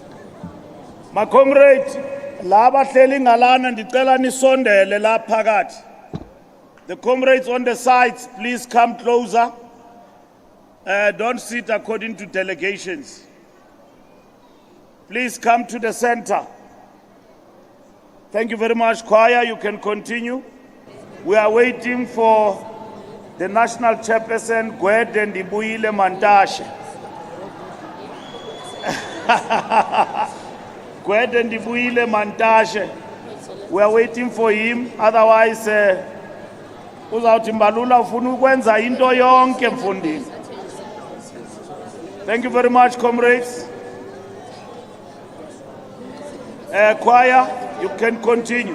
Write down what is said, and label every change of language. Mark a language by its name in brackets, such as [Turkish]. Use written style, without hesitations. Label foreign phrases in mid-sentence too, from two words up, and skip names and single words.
[Xhosa] Ma comrade, laba hleli ngalana ndicela nisondele la phakathi. [English] The comrades on the sides, please come closer. Don't sit according to delegations. Please come to the center. Thank you very much, choir. You can continue. We are waiting for the national chairperson, Gwede Ndibuyile Mantashe. Gwede Ndibuyile Mantashe. We are waiting for him. Otherwise, [Xhosa] uzawuthi Mbalula ufuna ukwenza into yonke mfundini. [English] Thank you very much, comrades. Choir, you can continue.